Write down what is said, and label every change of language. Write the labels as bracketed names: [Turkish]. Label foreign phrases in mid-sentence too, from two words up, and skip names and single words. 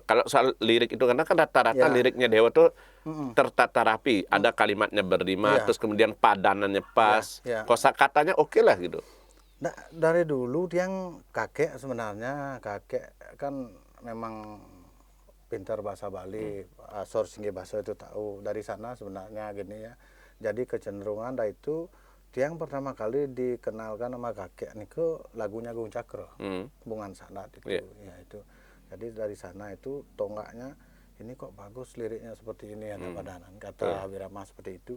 [Indonesian] Kalau soal lirik itu karena kan rata-rata liriknya Dewa tuh tertata rapi, ada kalimatnya berrima, terus kemudian padanannya pas, kosakatanya oke lah gitu. Nah, dari dulu yang kakek sebenarnya kakek kan memang pintar bahasa Bali, asor singge bahasa itu tahu. Dari sana sebenarnya gini ya. Jadi kecenderungan itu yang pertama kali dikenalkan sama kakek niku lagunya Gung Cakra, Bungan Sandat itu. Ya itu. Jadi dari sana itu tonggaknya ini kok bagus liriknya seperti ini ada padanan kata Wirama seperti itu.